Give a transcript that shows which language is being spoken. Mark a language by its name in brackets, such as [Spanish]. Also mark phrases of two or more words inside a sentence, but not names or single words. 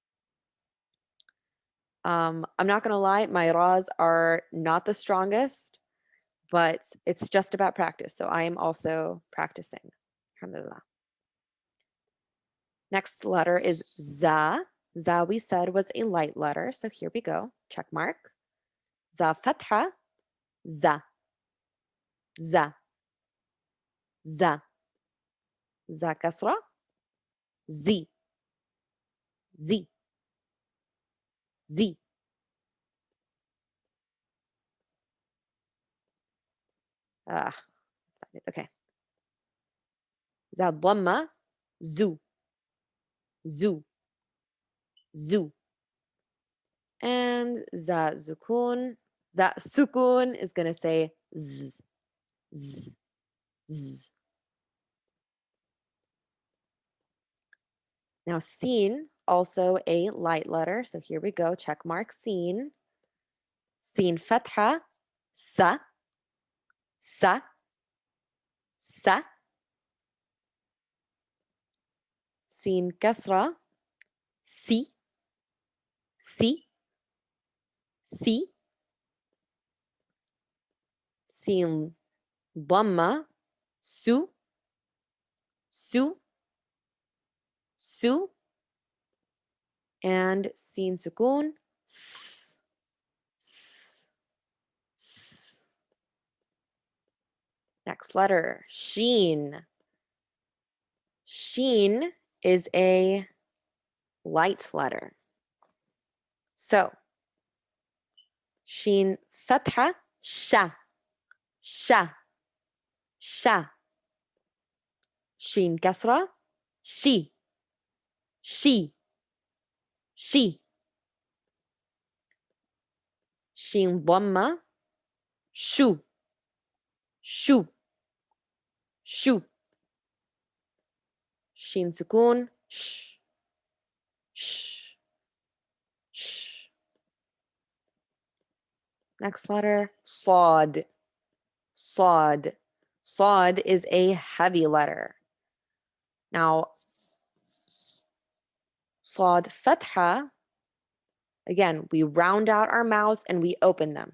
[English] I'm not going to lie, my ra's are not the strongest, but it's just about practice. So I am also practicing. Alhamdulillah. Next letter is za. Za we said was a light letter. So here we go. Check mark. Za fatha. Za. Za. Za. Za kasra. Z. Z. Z. Let's find it. Okay. Za dhamma. Zu. Zu. Zu. And za sukun. Za sukun is going to say z. Z. Z. Now, sin, also a light letter. So here we go. Check mark sin. Sin fatha. Sa. Sa. Sa. Sin kasra. Si. Si. Si. Sin dhamma. Su. Su. Su. And sin sukun. S. S. S. Next letter, sheen. Sheen is a light letter. [Arabic] So شين فتحة شا شا شا. شين كسرة شي شي شي. شين ضمة شو شو شو. شين سكون ش sh sh. [English] Next letter [Arabic] صاد صاد. [English] صاد is a heavy letter. Now [Arabic] صاد فتحة, [English] again, we round out our mouths and we open them.